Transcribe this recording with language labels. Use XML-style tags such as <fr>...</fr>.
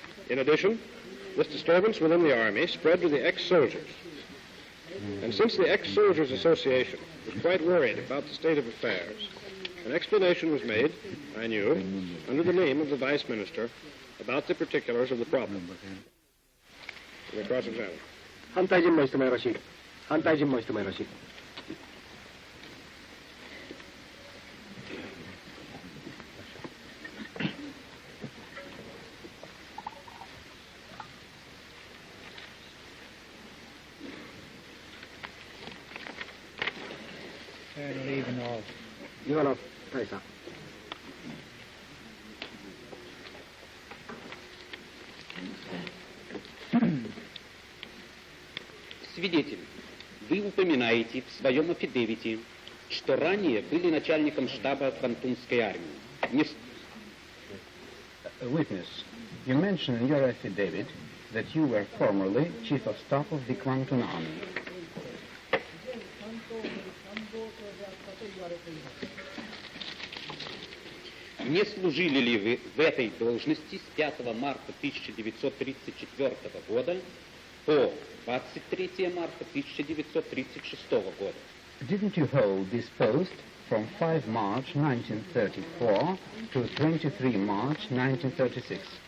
<en>In addition, this disturbance within the Army spread to the ex-soldiers. And since the Ex-Soldiers Association was quite worried about the state of affairs, an explanation was made, I knew, under the name of the Vice Minister, about the particulars of the problem. We'll cross-examine.</en> <ja>反対尋問してもよろしい。反対尋問してもよろしい。イワノフ。大佐。</ja> <ru>Свидетель, вы упоминаете в своем афидевите, что ранее были начальником штаба Квантунской армии.</ru> <en>Witness, you mention in your affidavit that you were formerly chief of staff of the Kwangtung Army.</en> <ru>Не служили ли вы в этой должности с 5 марта 1934 года по 23 марта 1936 года?</ru> <en>Didn't you hold this post from 5 March 1934 to 23 March 1936?</en>